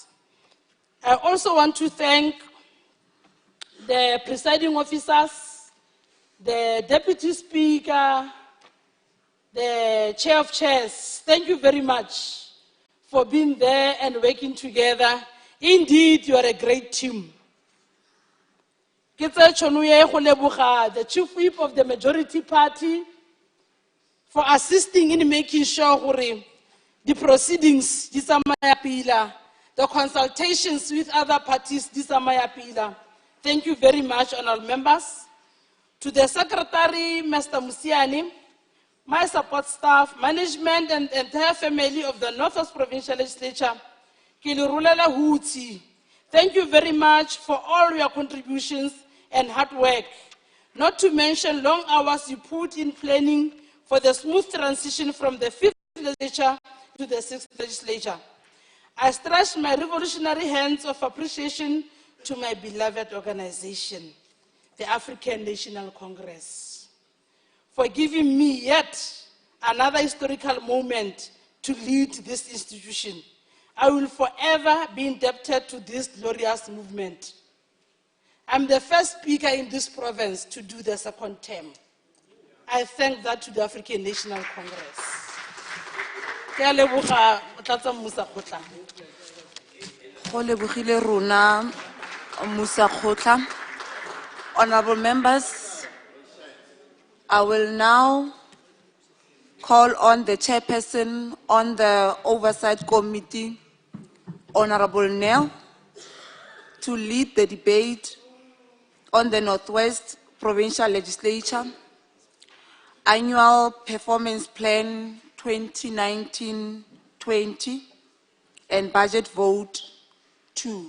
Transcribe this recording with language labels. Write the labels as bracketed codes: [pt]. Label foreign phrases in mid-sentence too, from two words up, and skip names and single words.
[en] I also want to thank the presiding officers, the deputy speaker, the chair of chairs. Thank you very much for being there and working together. Indeed, you are a great team. [tn] Ke tse tšhono ye go leboga [en] the Chief Whip of the Majority Party for assisting in making sure gore the proceedings [tn] di tsamaya pila, [en] the consultations with other parties [tn] di tsamaya pila. [en] Thank you very much, honorable members. To the Secretary, Mr. Musiani, my support staff, management, and the entire family of the Northwest Provincial Legislature, [tn] ke le rolela hutsi. [en] Thank you very much for all your contributions and hard work, not to mention long hours you put in planning for the smooth transition from the 5th legislature to the 6th legislature. I stretch my revolutionary hands of appreciation to my beloved organization, the African National Congress, for giving me yet another historical moment to lead this institution. I will forever be indebted to this glorious movement. I'm the first speaker in this province to do the second term. I thank that to the African National Congress. [tn] Ke a leboga Motlatsa Musa Kgotla. Go lebogile rona Musa Kgotla. [en] Honorable members, I will now call on the chairperson on the Oversight Committee, Honorable Nell, to lead the debate on the Northwest Provincial Legislature Annual Performance Plan 2019-20 and Budget Vote 2.